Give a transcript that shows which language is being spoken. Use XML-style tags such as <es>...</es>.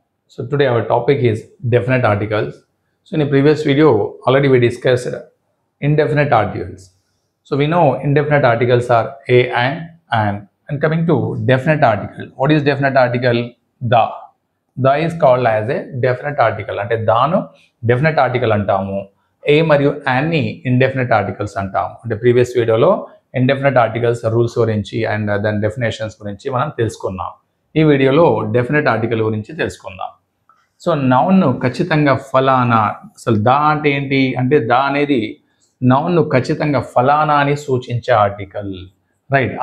<en>So today our topic is definite articles. So in a previous video already we discussed indefinite articles. So we know indefinite articles are a and coming to definite article. What is definite article? The. The is called as a definite article.</en> <te>అంటే దాను definite article అంటాము. A మరియు and ని indefinite articles అంటాము. అంటే previous వీడియోలో indefinite articles rules గురించి and దాని definitions గురించి మనం తెలుసుకున్నాం. ఈ వీడియోలో డెఫినెట్ ఆర్టికల్ గురించి తెలుసుకుందాం. సో నౌన్ను ఖచ్చితంగా ఫలానా, అసలు దా అంటే ఏంటి అంటే దా అనేది నౌన్ను ఖచ్చితంగా ఫలానా అని సూచించే ఆర్టికల్, రైట్.</te>